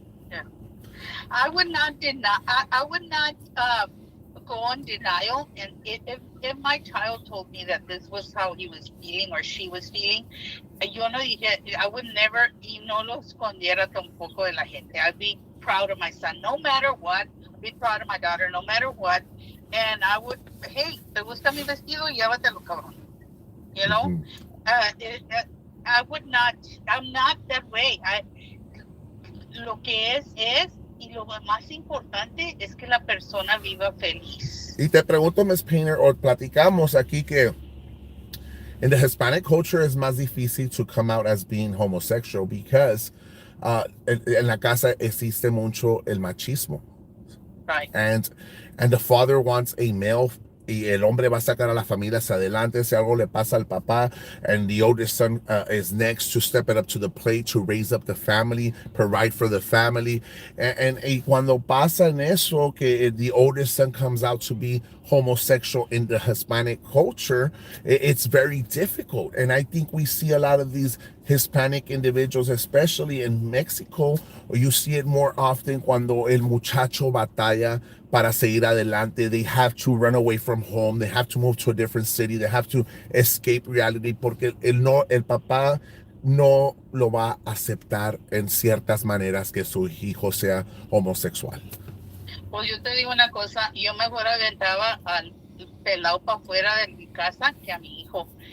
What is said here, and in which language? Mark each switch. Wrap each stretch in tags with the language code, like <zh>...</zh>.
<en>Yeah, I would not deny. I would not go on denial. And if my child told me that this was how he was feeling or she was feeling,</en> <es>yo no dije,</es> <en>I would never,</en> <es>y no lo escondiera tampoco de la gente.</es> <en>I'd be proud of my son, no matter what. I'd be proud of my daughter, no matter what. And I would, hey,</en> <es>¿te gusta mi vestido? Llévatelo, cabrón. Mm-hmm.</es> <en>I would not, I'm not that way.</en> <es>Lo que es, y lo más importante es que la persona viva feliz. Y te pregunto, Miss Painter, o platicamos aquí que</es> <en>in the Hispanic culture</en> <es>es más difícil</es> <en>to come out as being homosexual</en> <es>because en la casa existe mucho el machismo.</es> <en>Right. And the father wants a male</en> <es>y el hombre va a sacar a la familia hacia adelante. Si algo le pasa al papá,</es> <en>and the oldest son is next to step it up to the plate to raise up the family, provide for the family.</en> <es>Y cuando pasa en eso, que</es> <en>the oldest son comes out to be homosexual in the Hispanic culture, it's very difficult. And I think we see a lot of these Hispanic individuals, especially in Mexico, you see it more often</en> <es>cuando el muchacho batalla para seguir adelante.</es> <en>They have to run away from home. They have to move to a different city. They have to escape reality</en> <es>porque el papá no lo va a aceptar en ciertas maneras que su hijo sea homosexual. Pues yo te digo una cosa, yo mejor aventaba al pelado para afuera de mi casa que a mi hijo.</es>